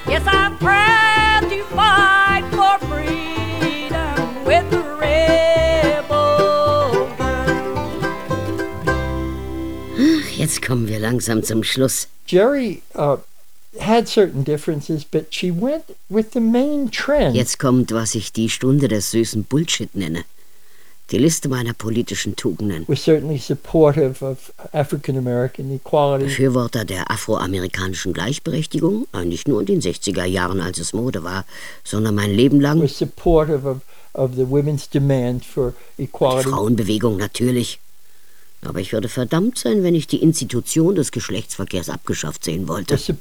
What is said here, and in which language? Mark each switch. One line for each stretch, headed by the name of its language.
English: Yes, I'm proud to fight for freedom with the Rebel Girl.
German: Ach, jetzt kommen wir langsam zum Schluss.
English: Jerry had certain differences, but she went with the main trend.
German: Jetzt kommt, was ich die Stunde des süßen Bullshit nenne. Die Liste meiner politischen Tugenden.
English: Was certainly supportive of African-American equality.
German: Befürworter der afroamerikanischen Gleichberechtigung, nicht nur in den 60er Jahren, als es Mode war, sondern mein Leben lang.
English: Was supportive of the women's demand for equality.
German: Die Frauenbewegung natürlich. Aber ich würde verdammt sein, wenn ich die Institution des Geschlechtsverkehrs abgeschafft sehen wollte.